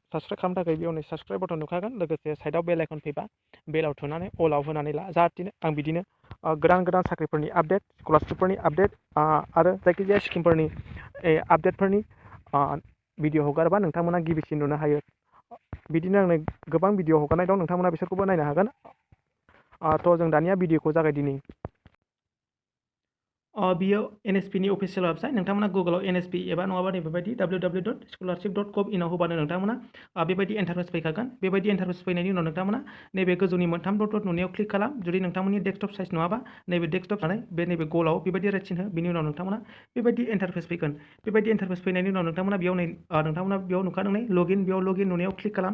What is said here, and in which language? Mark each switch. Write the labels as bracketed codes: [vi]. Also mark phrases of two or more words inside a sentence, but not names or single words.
[brx] साबस्क्राइब खालामनो थाखाय बेयावनो [en] subscribe button [brx] नुखागोन, लोगोसे साइडआव [en] bell icon [brx] फैबा बेलाव थुनानै अलाव होनानै ला, जाहाथे आं बिदिनो गोदान साख्रिफोरनि आपडेट, स्कलारशिपफोरनि आपडेट आरो जायखिजाया स्किमफोरनि आपडेटफोरनि भिडिअ हगारोबा नोंथांमोना गिबिसिन नुनो हायो। बिदिनो आंनो गोबां भिडिअ हगारनाय दं, नोंथांमोना बिसोरखौबो नायनो हागोन। थ' जों दानिया भिडिअखौ जागायदिनि। बियो NSP नि [en] official website. [brx] नोंथांमोना गुगोलाव NSP एबा नङाबा नैबेबायदि www.scholarship.gov in आव होबानो नोंथांमोना बेबायदि इन्टारफेस फैखागोन। बेबायदि इन्टारफेस फैनायनि उनाव नोंथांमोना नैबे गोजौनि मोनथाम डट नुनायाव क्लिक खालाम। जुदि नोंथांमोननि [en] desktop size [brx] नङाबा नैबे डेस्कटप जानाय बे नैबे गलाव बेबायदि रेड चिन्ह हो, बिनि उनाव नोंथांमोना बेबायदि इन्टारफेस फैगोन। बेबायदि इन्टारफेस फैनायनि उनाव नोंथांमोना बेयाव नुखादों लगिन, बेयाव लगिन नुनायाव क्लिक खालाम।